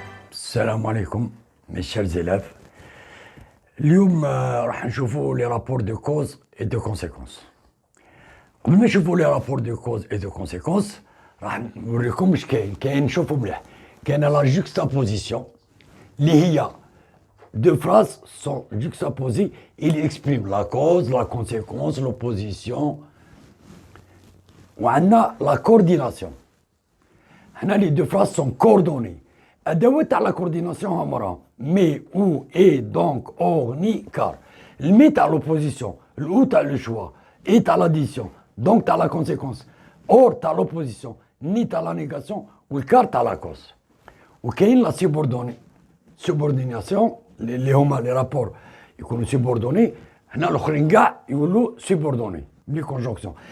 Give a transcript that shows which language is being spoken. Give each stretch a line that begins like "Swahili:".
Arabic: السلام عليكم
French: mes chers élèves.
Arabic: اليوم راح نشوفوا
French: لي رابور دو كوز اي دو كونسيكونس.
Arabic: قبل ما نشوفوا
French: لي رابور دو كوز اي دو كونسيكونس
Arabic: راح نوريكم واش كاين نشوفوا مليح. كاين
French: لا جوكستابوزيسيون
Arabic: اللي هي
French: deux phrases sont juxtaposées, il exprime la cause, la conséquence, l'opposition.
Arabic: وعندنا
French: la coordination.
Arabic: هنا
French: les deux phrases sont coordonnées.
Arabic: أدوات تاع لا كورديناسيون هما راهم مي او اي دونك اور ني كار. المي تاع لوبوزيسيون، الاو تاع لو شوا، اي تاع لاديسيون، دونك تاع لا كونسيكونس، اور تاع لوبوزيسيون، ني تاع لا نيغاسيون، والكار تاع لا كوز. وكاين لا سوبورديناسيون اللي هما لي رابور يكونوا سوبوردوني، هنا الاخرين كاع يولوا سوبوردوني بلي كونجونكسيون.